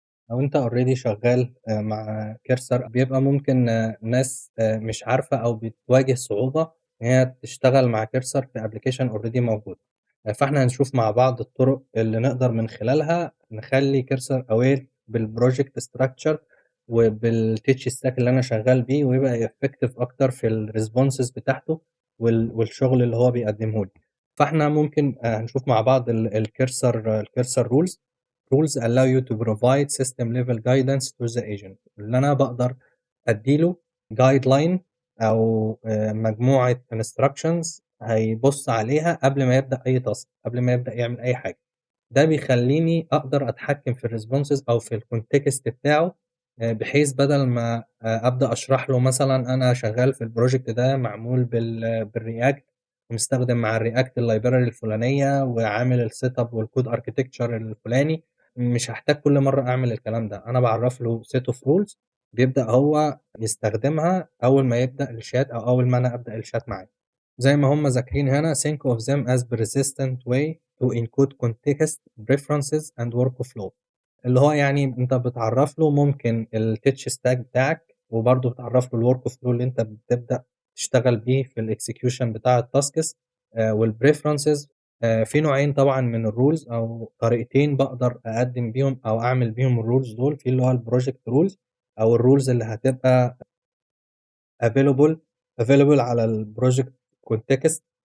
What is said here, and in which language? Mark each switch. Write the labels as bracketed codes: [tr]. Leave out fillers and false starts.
[ar] لو أنت already شغال مع cursor بيبقى ممكن ناس مش عارفة أو بتواجه صعوبة إن هي تشتغل مع cursor في application already موجود. فإحنا هنشوف مع بعض الطرق اللي نقدر من خلالها نخلّي cursor aware بالproject structure وبالtech stack اللي أنا شغال بيه، ويبقى effective أكتر في الresponses بتاعته والشغل اللي هو بيقدمه لي. فإحنا ممكن هنشوف مع بعض [en] الcursor rules allow you to provide system level guidance to the agent. [ar] اللي أنا باقدر أدّي له guideline أو مجموعة instructions هيبُص عليها قبل ما يبدأ أي task، قبل ما يبدأ يعمل أي حاجة. ده بيخلّيني أقدر أتحكّم في الresponses أو في الcontext بتاعه، بحيث بدل ما أبدأ أشرح له مثلًا أنا شغّال في الproject ده معمول بالreact ومستخدم مع الreact الlibrary الفلانية وعامل الsetup والcode architecture الفلاني، مش هاحتاج كل مرّة أعمل الكلام ده. أنا باعرّف له set of rules بيبدأ هو يستخدمها أول ما يبدأ الchat أو أول ما أنا أبدأ الchat معاه. زي ما هم ذاكرين هنا [en] think of them as persistent way to encode context preferences and workflow. [ar] اللي هو يعني أنت بتعرّف له ممكن الtech stack بتاعك، وبرضه بتعرّف له الworkflow اللي أنت بتبدأ تشتغل بيه في الexecution بتاع الtasks والpreferences. في نوعين طبعًا من الrules أو طريقتين باقدر أقدّم بيهم أو أعمل بيهم الrules دول، في اللي هو الproject rules أو الrules اللي هتبقى available على الproject context.